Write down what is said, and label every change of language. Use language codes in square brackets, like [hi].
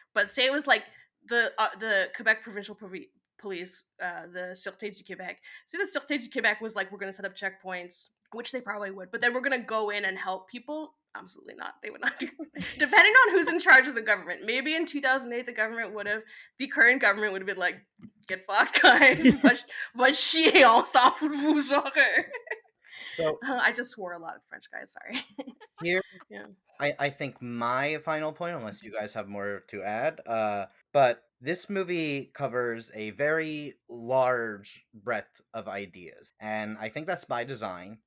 [en] But say it was like the Quebec provincial police, the Sûreté du Québec. Say the Sûreté du Québec was like, we're gonna set up checkpoints, which they probably would, but then we're gonna go in and help people. Absolutely not. They would not do. Depending on who's in charge of the government. Maybe in 2008 the government would have, the current government would have been like, get fucked, guys. [fr] Va chier, on s'en fout de vous, genre. [en] So I just swore a lot of French, guys. Sorry. here Yeah. I think my final point, unless you guys have more to add, but this movie covers a very large breadth of ideas, and I think that's by design.